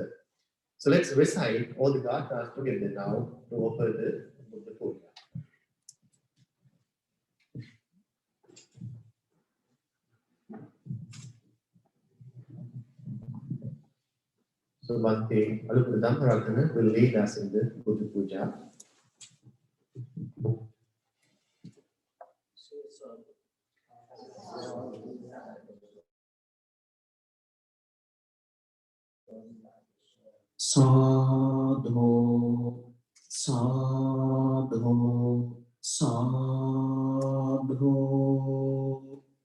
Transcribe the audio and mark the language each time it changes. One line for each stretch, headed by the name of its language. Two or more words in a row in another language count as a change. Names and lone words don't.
English: So let's recite all the gathas together now to offer the
Pali: Buddha Puja.
English: So Bhante Alupura Dhammaratana will lead us in the
Pali: Buddha Puja. Sadhu, sadhu, sadhu.